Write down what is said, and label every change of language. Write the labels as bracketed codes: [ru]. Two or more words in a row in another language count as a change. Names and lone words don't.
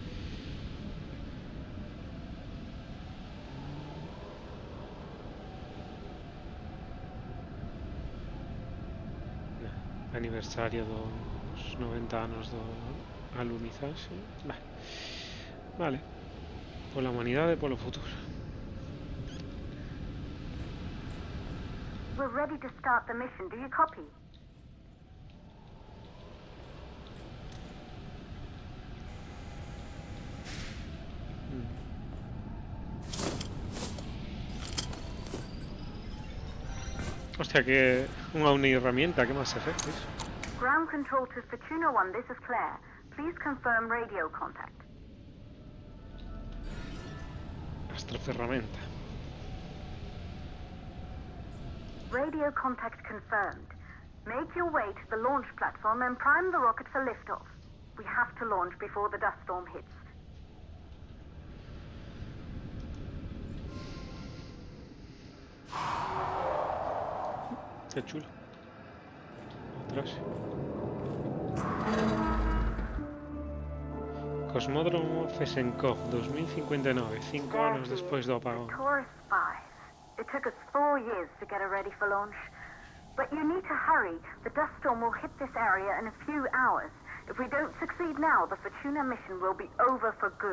[gl] Aniversario dos 90 anos do alunizaxe. Vale. Pola humanidade e polo futuro. [en] We're ready to start the mission. Do you copy? [gl] Hostia, que unha herramienta, que máis efectos. [en] Ground control to Fortuna 1, this is Claire. Please confirm radio contact. [gl] Astroferramenta. [en] Radio contact confirmed. Make your way to the launch platform and prime the rocket for liftoff. We have to launch before the dust storm hits. [gl] Qué chulo. Atrás. Cosmódromo Fesenkov, 2059, 5 anos despois do apagón. Taurus 5. [en] It took us 4 years to get it ready for launch. But you need to hurry. The dust storm will hit this area in a few hours. If we don't succeed now, the Fortuna mission will be over for good.